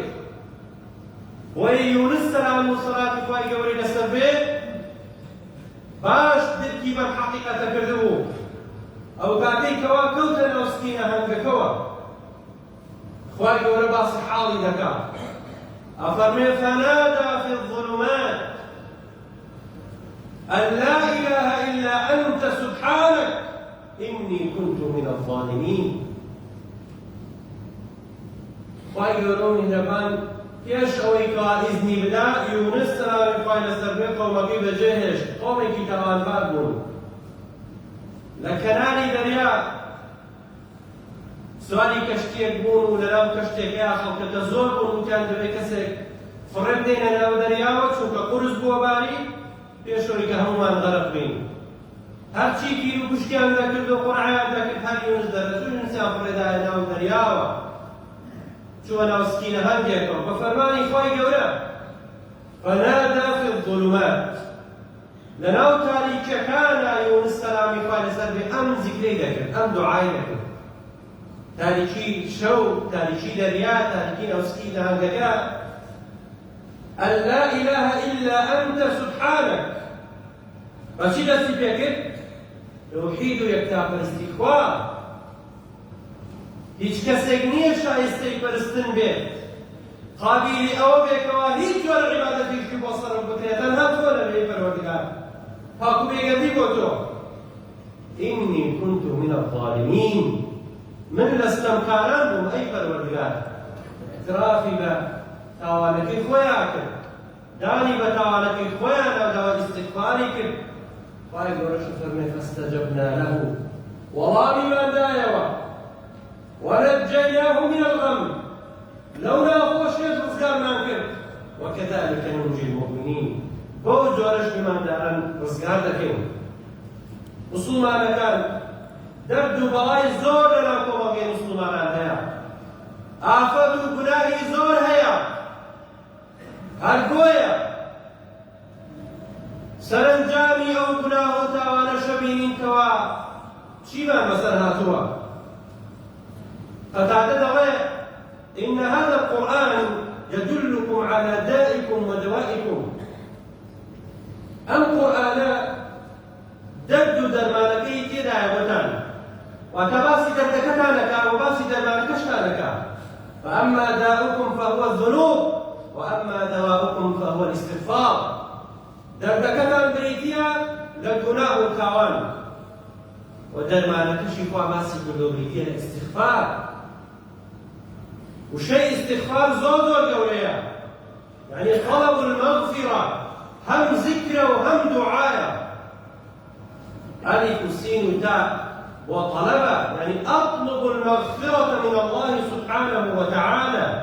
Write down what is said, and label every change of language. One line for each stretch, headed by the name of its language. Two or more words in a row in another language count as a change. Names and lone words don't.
Central Kurdish: بۆیە یونس سەلام و سەلاتی خوای گەورەی لەسەر بێ باش درکی بەم حەقیقەتە کردبوو. ئەو کاتەی کەوا کەوتە ناو سکینە هەنگەکەوە خوای گەورە باسی حاڵی دەکات، ئەفەرمێ
Arabic: فەنادا في الظلمات أن لا إله إلا أنت سبحانك إني كنت من الظالمين.
Central Kurdish: خوای گەورە و میهرەبان پێش ئەوەی کەوا ئیزنی بدا یونس سەلامی خوای لەسەر بێ قەومەکەی بەجێهێشت. قەومێکی تاوانبار بوون لە کەناری دەریا، سواری کەشتێک بوون و لەناو کەشتێکەیە خەڵکەکە زۆر بوون، وتیان دەبێت کەسێک فڕێت دێنە ناو دەریاوە چونکە قورس بووە باری پێشەوەی کە هەمومان غەرق بین. هەرچی گیر و کوشتیان دەکرد و قورعیان دەکرد هەر یونس دەرەچوو، یونسیان فڕێدایە ناو دەریاوە. چوە ناو سکینە هەندێکەوە بە فەرمانی خۆی گەورە
Arabic: فەنادا في الظلمات
Central Kurdish: لەناو تاریکیەکانە یونس سەلامی خوا لەسەر بێ ئەم زیکرەی دەکرد ئەم دوعای دەکرد تاریکی شەو تاریکی دەریا تاریکی ناو سکینە هەندەکە
Arabic: أن لا إله إلا أنت سبحانك
Central Kurdish: بەچی دەستی پێکرد توحید و یەکتاپەرستی خوا هیچ کەسێک نییە شایستەی پەرستن بێت قابیلی ئەوە بێکەوە هیچ جۆرە عیبادەتێکی بۆ سەرف بکرێت تەنها تۆ لەبێ پەروەردگار پاک و بێگەردی بۆ تۆ
Arabic: ئینی كنت من الظالمین
Central Kurdish: من لەستەمکاران بووم ئەی پەروەردگار اعترافی بە تاوانەکەی خۆیان کرد دانی بە تاوانەکەی خۆیان ناوداوە ئیستیغفاری کرد خوای گەورەش فەرمێ
Arabic: فاستجبنا له
Central Kurdish: وەڵامی مادایەوە
Arabic: ونجيناه من الغم
Central Kurdish: لولا خۆشیێت ڕزگارمان کرد
Arabic: وكذلك ننجي المؤمنين
Central Kurdish: بۆ جۆرەش ئیمانداران ڕزگار دەکەین موسڵمانەکان دەرد و بەڵای زۆر لەناو کۆمەڵگەی موسڵمانان هەیە ئافەت و گوناهی زۆر هەیە هەرگۆیە سەرنجامی ئەو گوناه و تاوانەشە بینینکەوە چیمان بەسەر هاتووە قتادة دڵێ
Arabic: إن هذا القرآن يدلكم على دائكم ودوائكم
Central Kurdish: ئەم قورئانە دەرد و دەرمانەکەی تێدایە بۆتان واتە باسی دەردەکەتان دەکات و باسی دەرمانەکەشتان دەکات
Arabic: فأما داؤكم فهو الذنوب وأما دواؤكم فهو الاستغفار
Central Kurdish: دەردەکەتان بریتیە لە گوناه و تاوان و دەرمانەکەشی خوا باسی کردو بریتیە لە استغفار
Arabic: وشيء استغفار
Central Kurdish: زۆر گەورەیە
Arabic: يعني طلب المغفرة هم ذكرى وهم دعاء ألف سين تاء وطلبة يعني أطلب المغفرة من الله سبحانه وتعالى